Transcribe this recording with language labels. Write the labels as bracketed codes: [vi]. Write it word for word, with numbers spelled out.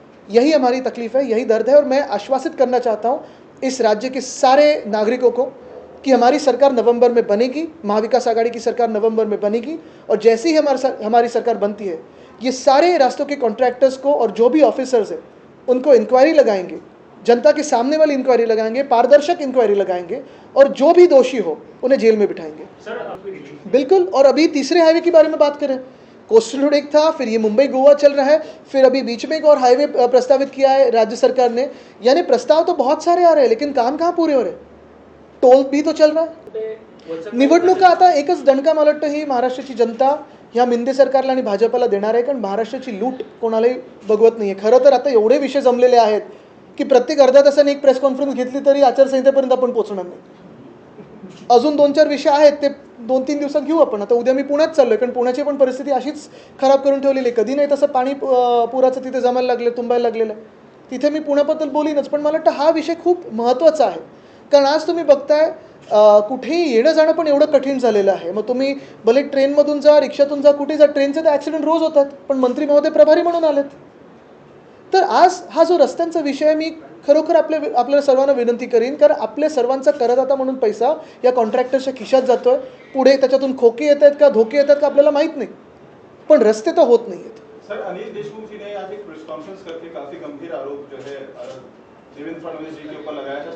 [hi] यही हमारी तकलीफ है, यही दर्द है। और मैं आश्वासित करना चाहता हूँ इस राज्य के सारे नागरिकों को कि हमारी सरकार नवंबर में बनेगी, महाविकास आघाड़ी की सरकार नवंबर में बनेगी, और जैसे ही हमारी हमारी सरकार बनती है ये सारे रास्तों के कॉन्ट्रैक्टर्स को और जो भी ऑफिसर्स हैं उनको इंक्वायरी लगाएंगे, जनता के सामने वाली इंक्वायरी लगाएंगे, पारदर्शक इंक्वायरी लगाएंगे, और जो भी दोषी हो उन्हें जेल में बिठाएंगे। सर, बिल्कुल। और अभी तीसरे हाईवे के बारे में बात करें, कोस्टल रोड एक था, फिर ये मुंबई गोवा चल रहा है, फिर अभी बीच में एक और हाईवे प्रस्तावित किया है राज्य सरकार ने। यानी प्रस्ताव तो बहुत सारे आ रहे हैं, लेकिन काम कहाँ पूरे हो रहे? टोल भी तो चल रहा है. [mr] निवडणूक आता एकच दणका मला वाटतं ही महाराष्ट्राची जनता ह्या मिंदे सरकारला आणि भाजपला देणार आहे, कारण महाराष्ट्राची लूट कोणालाही बघवत नाही आहे. खरं तर आता एवढे विषय जमलेले आहेत की प्रत्येक अर्धा तासाने एक प्रेस कॉन्फरन्स घेतली तरी आचारसंहितेपर्यंत आपण पोहोचणार नाही. अजून दोन चार विषय आहेत, ते दोन तीन दिवसात घेऊ आपण. आता उद्या मी पुण्यात चाललो आहे, कारण पुण्याची पण परिस्थिती अशीच खराब करून ठेवलेली आहे. कधी नाही तसं पाणी अं, पुराचं तिथे जमायला लागलं, तुंबायला लागलेलं आहे. तिथे मी पुण्याबद्दल बोलीनच, पण मला वाटतं हा विषय खूप महत्त्वाचा आहे, कारण आज तुम्ही बघताय अं, कुठेही येणं जाणं पण एवढं कठीण झालेलं आहे. मग तुम्ही भले ट्रेनमधून जा, रिक्षातून जा, कुठे जा, ट्रेनचे तर ॲक्सिडेंट रोज होतात, पण मंत्री महोदय प्रभारी म्हणून आलेत. तर आज हा जो रस्त्यांचा विषय, मी खरोखर आपल्या आपल्याला सर्वांना विनंती करीन, कारण आपल्या सर्वांचा करदाता म्हणून पैसा या कॉन्ट्रॅक्टर्सच्या खिशात जातो आहे. पुढे त्याच्यातून खोके येत आहेत का, धोके येत आहेत का, आपल्याला माहीत नाही, पण रस्ते तर होत नाही आहेत. [hi] सर, अनिल देशमुख जी ने आज एक प्रेस कॉन्फ्रेंस करके काफी गंभीर आरोप जो है अ, देवेंद्र फडणवीस जी के ऊपर लगाया था.